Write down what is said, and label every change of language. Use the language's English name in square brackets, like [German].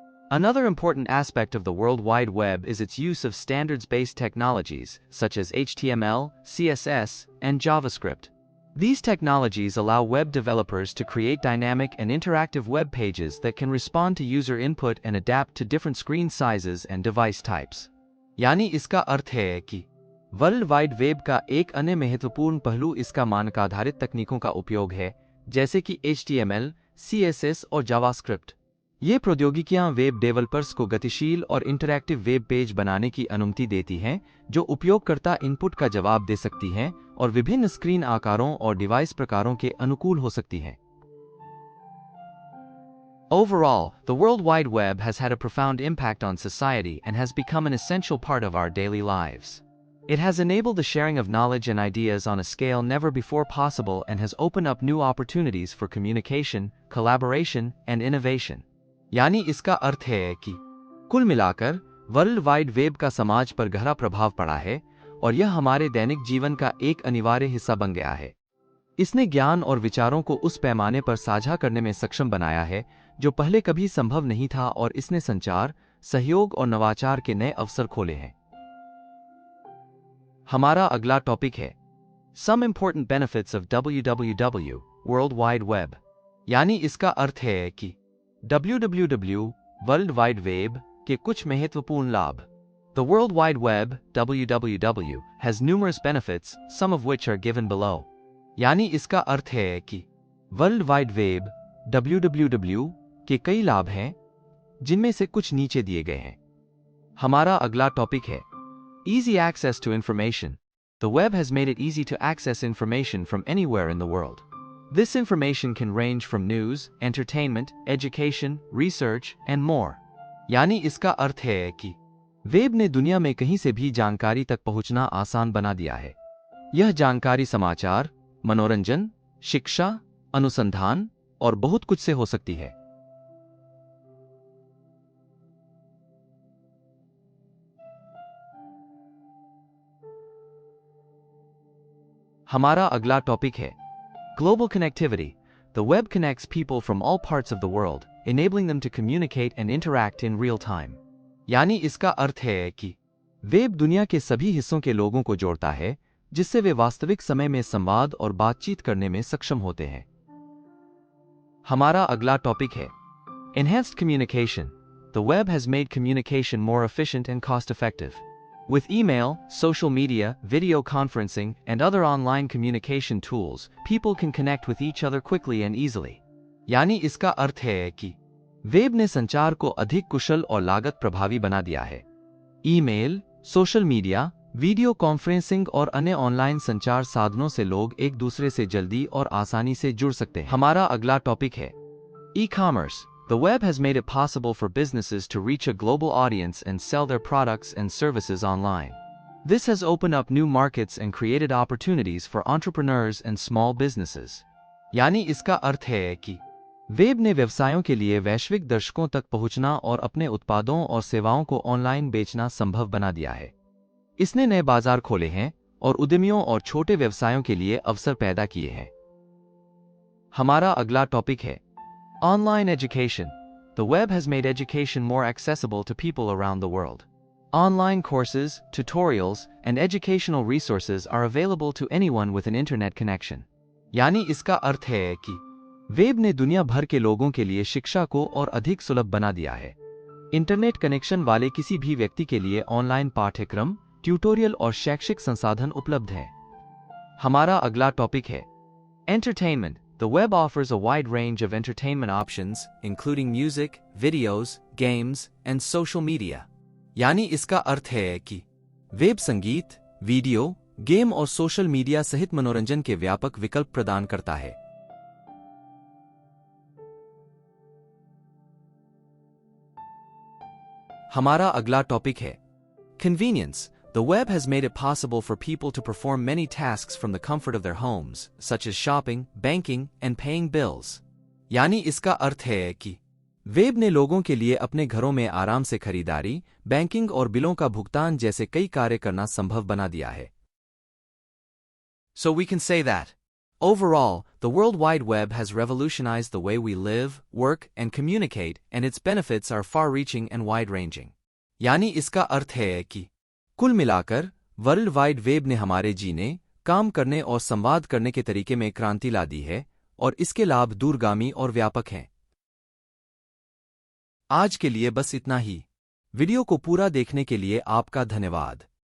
[English] Another important aspect of the World Wide Web is its use of standards-based technologies, such as HTML, CSS, and JavaScript. These technologies allow web developers to create dynamic and interactive web pages that can respond to user input and adapt to different screen sizes and device types. [Hindi] यानी इसका अर्थ है कि world wide web का एक अन्य महत्वपूर्ण पहलू इसका मानक आधारित तकनीकों का उपयोग है, जैसे कि HTML, CSS और जावास्क्रिप्ट। ये प्रौद्योगिकियां वेब डेवलपर्स को गतिशील और इंटरैक्टिव वेब पेज बनाने की अनुमति देती हैं, जो उपयोगकर्ता इनपुट का जवाब दे सकती हैं और विभिन्न स्क्रीन आकारों और डिवाइस प्रकारों के अनुकूल हो सकती हैं। [English] Overall, the World Wide Web has had a profound impact on society and has become an essential part of our daily lives. It has enabled the sharing of knowledge and ideas on a scale never before possible and has opened up new opportunities for communication, collaboration, and innovation. [Hindi] यानी इसका अर्थ है कि कुल मिलाकर world wide web का समाज पर गहरा प्रभाव पड़ा है और यह हमारे दैनिक जीवन का एक अनिवार्य हिस्सा बन गया है। इसने ज्ञान और विचारों को उस पैमाने पर साझा करने में सक्षम बनाया है जो पहले कभी संभव नहीं था और इसने संचार, सहयोग और नवाचार के नए अवसर खोले हैं। हमारा अगला टॉपिक है [English] Some important benefits of www, World Wide Web। [Hindi] यानी इसका अर्थ है कि www, वर्ल्ड वाइड वेब के कुछ महत्वपूर्ण लाभ। [English] The World Wide Web, www, has numerous benefits, some of which are given below। [Hindi] यानी इसका अर्थ है कि वर्ल्ड वाइड वेब www के कई लाभ हैं, जिनमें से कुछ नीचे दिए गए हैं। हमारा अगला टॉपिक है [English] Easy access to information। The web has made it easy to access information from anywhere in the world. This information can range from news, entertainment, education, research, and more। [Hindi] यानी इसका अर्थ है कि वेब ने दुनिया में कहीं से भी जानकारी तक पहुंचना आसान बना दिया है। यह जानकारी समाचार, मनोरंजन, शिक्षा, अनुसंधान और बहुत कुछ से हो सकती है। हमारा अगला टॉपिक है [English] Global connectivity। The web connects people from all parts of the world, enabling them to communicate and interact in real time। [Hindi] यानी इसका अर्थ है कि वेब दुनिया के सभी हिस्सों के लोगों को जोड़ता है, जिससे वे वास्तविक समय में संवाद और बातचीत करने में सक्षम होते हैं। हमारा अगला टॉपिक है [English] Enhanced communication। The web has made communication more efficient and cost-effective। With email, social media, video conferencing, and other online communication tools, people can connect with each other quickly and easily। [Hindi] यानी इसका अर्थ है कि web ने संचार को अधिक कुशल और लागत प्रभावी बना दिया है। Email, social media, video conferencing और अन्य ऑनलाइन संचार साधनों से लोग एक दूसरे से जल्दी और आसानी से जुड़ सकते हैं। हमारा अगला टॉपिक है E-commerce। [English] The web has made it possible for businesses to reach a global audience and sell their products and services online. This has opened up new markets and created opportunities for entrepreneurs and small businesses। [Hindi] यानी इसका अर्थ है कि web ने व्यवसायों के लिए वैश्विक दर्शकों तक पहुंचना और अपने उत्पादों और सेवाओं को ऑनलाइन बेचना संभव बना दिया है। इसने नए बाजार खोले हैं और उद्यमियों और छोटे व्यवसायों के लिए अवसर पैदा किए हैं। हमारा अगला टॉपिक है [English] Online education। The web has made education more accessible to people around the world. Online courses, tutorials, and educational resources are available to anyone with an internet connection। [Hindi] यानी इसका अर्थ है कि वेब ने दुनिया भर के लोगों के लिए शिक्षा को और अधिक सुलभ बना दिया है। इंटरनेट कनेक्शन वाले किसी भी व्यक्ति के लिए ऑनलाइन पाठ्यक्रम, ट्यूटोरियल और शैक्षिक संसाधन उपलब्ध हैं। हमारा अगला टॉपिक है entertainment. [English] The web offers a wide range of entertainment options, including music, videos, games, and social media. [Hindi] यानी इसका अर्थ है कि वेब संगीत, वीडियो, गेम और सोशल मीडिया सहित मनोरंजन के व्यापक विकल्प प्रदान करता है। हमारा अगला टॉपिक है convenience. [English] The web has made it possible for people to perform many tasks from the comfort of their homes, such as shopping, banking, and paying bills. [Hindi] यानी इसका अर्थ है कि वेब ने लोगों के लिए अपने घरों में आराम से खरीदारी, बैंकिंग और बिलों का भुगतान जैसे कई कार्य करना संभव बना दिया है। [English] So we can say that overall, the World Wide Web has revolutionized the way we live, work, and communicate, and its benefits are far-reaching and wide-ranging. [Hindi] यानी इसका अर्थ है कि कुल मिलाकर वर्ल्ड वाइड वेब ने हमारे जीने, काम करने और संवाद करने के तरीके में क्रांति ला दी है और इसके लाभ दूरगामी और व्यापक हैं। आज के लिए बस इतना ही। वीडियो को पूरा देखने के लिए आपका धन्यवाद।